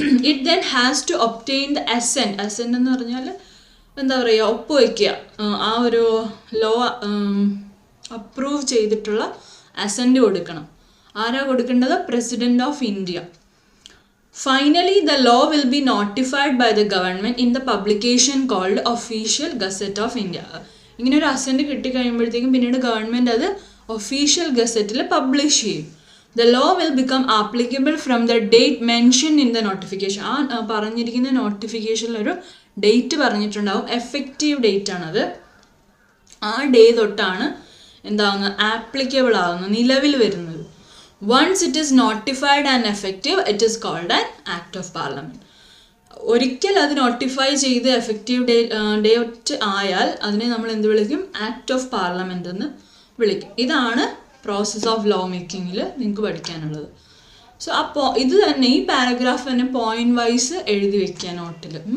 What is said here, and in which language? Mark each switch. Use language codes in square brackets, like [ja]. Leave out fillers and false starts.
[en] It then has to obtain the assent. [ml] Assent എന്ന് പറഞ്ഞാൽ എന്താ പറയുക, ഒപ്പുവയ്ക്കുക. ആ ഒരു ലോ അപ്രൂവ് ചെയ്തിട്ടുള്ള അസെൻറ്റ് കൊടുക്കണം. ആരാ കൊടുക്കേണ്ടത്, president of India. [en] Finally, the law will be notified by the government in the publication called Official Gazette of India. [ml] ഇങ്ങനെ ഒരു അസെൻറ്റ് കിട്ടിക്കഴിയുമ്പോഴത്തേക്കും പിന്നീട് ഗവൺമെൻറ് അത് ഒഫീഷ്യൽ ഗസറ്റിൽ പബ്ലിഷ് ചെയ്യും. [en] The law will become applicable from the date mention in the notification. [ml] ആ പറഞ്ഞിരിക്കുന്ന നോട്ടിഫിക്കേഷനിലൊരു date പറഞ്ഞിട്ടുണ്ടാവും, effective date ആണത്. ആ ഡേ തൊട്ടാണ് എന്താകുന്നത്, ആപ്ലിക്കബിൾ ആകുന്നത്, നിലവിൽ വരുന്നത്. [en] Once it is notified and effective, it is called an act of parliament. [ml] ഒരിക്കൽ അത് നോട്ടിഫൈ ചെയ്ത് എഫക്റ്റീവ് ഡേറ്റ് ആയാൽ അതിനെ നമ്മൾ എന്ത് വിളിക്കും, ആക്ട് ഓഫ് പാർലമെൻറ്റ് എന്ന് വിളിക്കും. ഇതാണ് പ്രോസസ് ഓഫ് ലോ മേക്കിങ്ങിൽ നിങ്ങൾക്ക് പഠിക്കാനുള്ളത്. സോ അപ്പോൾ ഇത് തന്നെ, ഈ പാരഗ്രാഫ് തന്നെ പോയിന്റ് വൈസ് എഴുതി വെക്കുക നോട്ടിൽ.